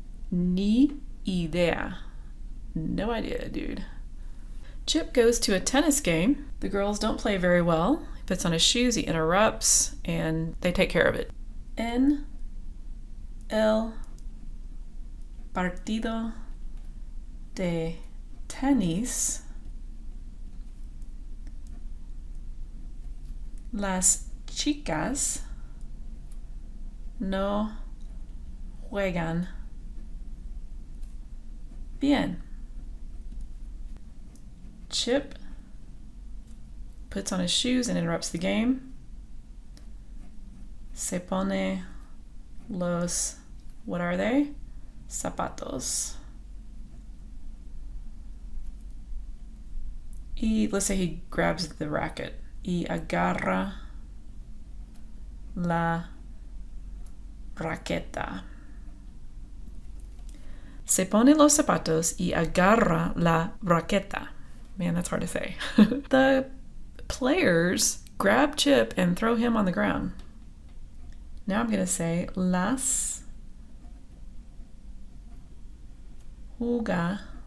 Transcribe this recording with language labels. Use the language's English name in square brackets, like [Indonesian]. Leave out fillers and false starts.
[Spanish] Ni idea. [English] No idea, dude. Chip goes to a tennis game. The girls don't play very well. He puts on his shoes, he interrupts, and they take care of it. [Spanish] En el partido de tenis, las chicas no juegan bien. [English] Chip puts on his shoes and interrupts the game. [Spanish] Se pone los, [English] what are they? [Spanish] Zapatos. [English] Let's say he grabs the racket. [Spanish] Y agarra la raqueta. Se pone los zapatos y agarra la raqueta. [English] Man, that's hard to say. The players grab Chip and throw him on the ground. Now I'm going to say [Spanish] las jugadoras.